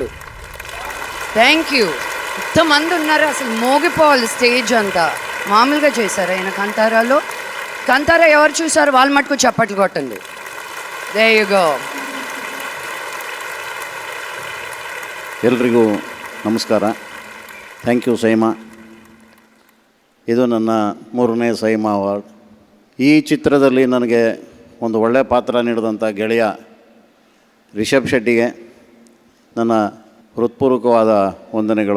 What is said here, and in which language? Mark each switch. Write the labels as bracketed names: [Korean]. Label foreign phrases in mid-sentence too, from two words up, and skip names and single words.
[English] Thank you. [Telugu] ఇంతమంది ఉన్నారు, అసలు మోగిపోవాలి స్టేజ్ అంతా. మామూలుగా చేశారు ఆయన కంతారాలో. కంతారా ఎవరు చూసారు వాళ్ళ మటుకు చప్పట్లు కొట్టండి. [English] There you go. [Kannada] ಎಲ್ರಿಗೂ ನಮಸ್ಕಾರ. [English] thank you [Kannada] ಸೈಮಾ. ಇದು ನನ್ನ 3ನೇ ಸೈಮಾ ಅವಾರ್ಡ್. ಈ ಚಿತ್ರದಲ್ಲಿ ನನಗೆ ಒಂದು ಒಳ್ಳೆಯ ಪಾತ್ರ ನೀಡಿದಂಥ ಗೆಳೆಯ ರಿಷಬ್ ಶೆಟ್ಟಿಗೆ ನನ್ನ ಹೃತ್ಪೂರ್ವಕವಾದ ವಂದನೆಗಳು.